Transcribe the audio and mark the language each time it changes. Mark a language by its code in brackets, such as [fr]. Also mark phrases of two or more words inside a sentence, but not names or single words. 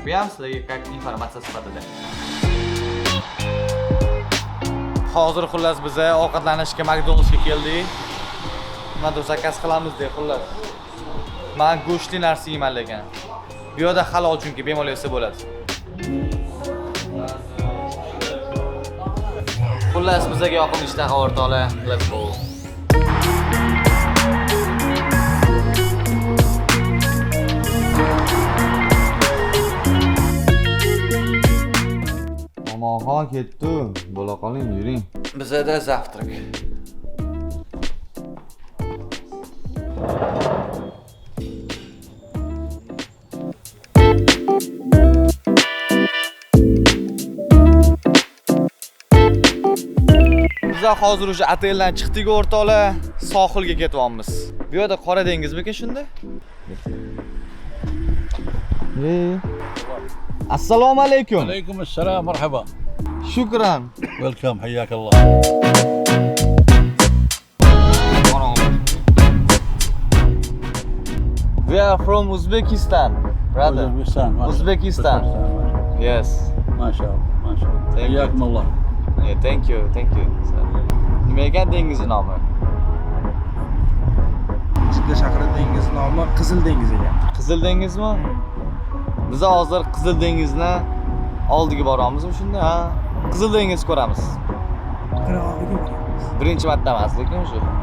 [uz] Bu ham sizlarga как informatsiya sifatida. Hozir xullas biz ovqatlanishga McDonald'sga keldik. Nima zakaz qilamiz deb xullas. Men go'shtli narsa yeyman lekin. Bu yerda halol chunki bemalol yesa bo'ladi. Xullas bizga yoqimli ishtaha o'rtoqlar. [en] Let's go. [uz] Omonxon ketdi. Bo'la qoling, yuring. Bizda zavtrak. Biz hozir o'sha oteldan chiqdik o'rtoqlar, sohilga ketyapmiz. Bu yerda Qora dengizmi shunda? Assalomu alaykum. [ar] عليكم السلام مرحبا Shukran. ويلكم حياك الله [en] We are from Uzbekistan, brother. Uzbekistan. Yes. [ar] ما شاء الله ما شاء الله حياكم الله [en] Yeah, thank you. [uz] Nima ekan dengiz nomi? Jidda shahri dengiz nomi Qizil dengiz ekan. Qizil dengizmi? Biz hozir Qizil dengizni oldiga boramizmi shunda? Ha, Qizil dengiz ko'ramiz. Birinchi marta emas, lekin shu.